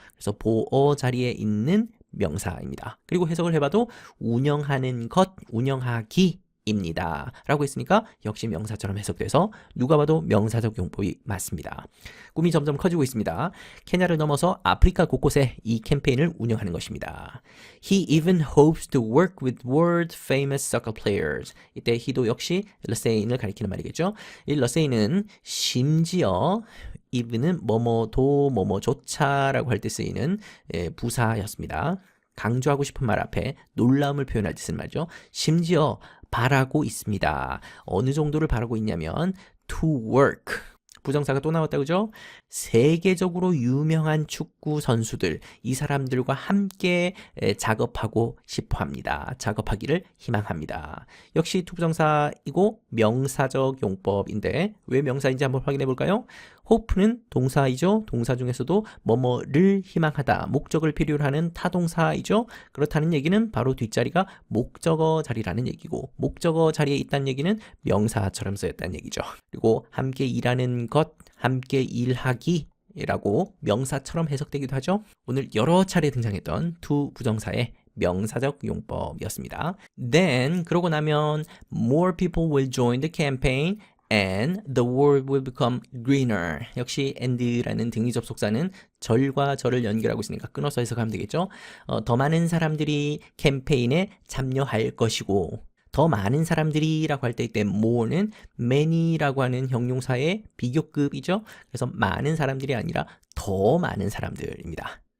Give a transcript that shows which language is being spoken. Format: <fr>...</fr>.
<ko>그래서 보어 자리에 있는 명사입니다. 그리고 해석을 해봐도 운영하는 것, 운영하기 입니다 라고 했으니까 역시 명사처럼 해석돼서 누가 봐도 명사적 용법이 맞습니다. 꿈이 점점 커지고 있습니다. 케냐를 넘어서 아프리카 곳곳에 이 캠페인을 운영하는 것입니다.</ko> <en>He even hopes to work with world famous soccer players.</en> <ko>이때 he도 역시 러세인을 가리키는 말이겠죠. 이 러세인은 심지어 even은 뭐뭐도 뭐뭐조차라고 할 때 쓰이는 부사였습니다. 강조하고 싶은 말 앞에 놀라움을 표현할 때 쓰는 말이죠. 심지어 바라고 있습니다. 어느 정도를 바라고 있냐면 to work. 부정사가 또 나왔다 그죠? 세계적으로 유명한 축구 선수들, 이 사람들과 함께 작업하고 싶어 합니다. 작업하기를 희망합니다. 역시 투부정사이고 명사적 용법인데 왜 명사인지 한번 확인해 볼까요? hope는 동사이죠. 동사 중에서도 뭐뭐를 희망하다, 목적을 필요로 하는 타동사이죠. 그렇다는 얘기는 바로 뒷자리가 목적어 자리라는 얘기고 목적어 자리에 있다는 얘기는 명사처럼 쓰였다는 얘기죠. 그리고 함께 일하는 것, 함께 일하기 라고 명사처럼 해석되기도 하죠. 오늘 여러 차례 등장했던 to 부정사의 명사적 용법이었습니다.</ko> <en>Then</en> <ko>그러고 나면</ko> <en>more people will join the campaign and the world will become greener.</en> <ko>역시 and라는 등위 접속사는 절과 절을 연결하고 있으니까 끊어서 해석하면 되겠죠. 더 많은 사람들이 캠페인에 참여할 것이고 더 많은 사람들이라고 할 때 이때 more는 many라고 하는 형용사의 비교급이죠. 그래서 많은 사람들이 아니라 더 많은 사람들입니다.</ko>